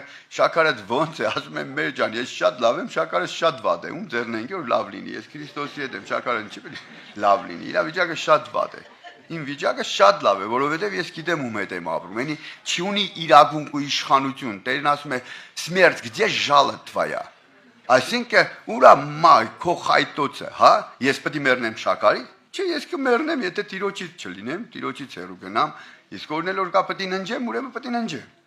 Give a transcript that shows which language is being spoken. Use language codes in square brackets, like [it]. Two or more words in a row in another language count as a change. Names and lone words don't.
[hy] «Շաքարը ո՞նց է»։ Ասում եմ. «Մեր ջան, ես շատ լավ եմ, շաքարը շատ վատ է, ում ձեռն ենք որ լավ լինի։ Ես Քրիստոսի հետ եմ, շաքարը ինչի՞ պետք է լավ լինի։ Իրավիճակը շատ վատ է»։ Իմ վիճակը շատ լավ է, որովհետև ես գիտեմ ում հետ եմ ապրում։ Էնի չի ունի իրավունք ու իշխանություն։ Տերն ասում է. [ru] «Смерть, где жало твоя»։ [hy] Այսինքն ուրա մայ քո խայտոցը, հա? Ես պետք է մեռնեմ շաքարի։ Չէ, ես կմեռնեմ, եթե Տիրոջից չլինեմ, Տիրոջից հեռու գնամ։ Իսկ օրն էլ որ կա պետք է ննջեմ, ուրեմն պետք է ննջեմ։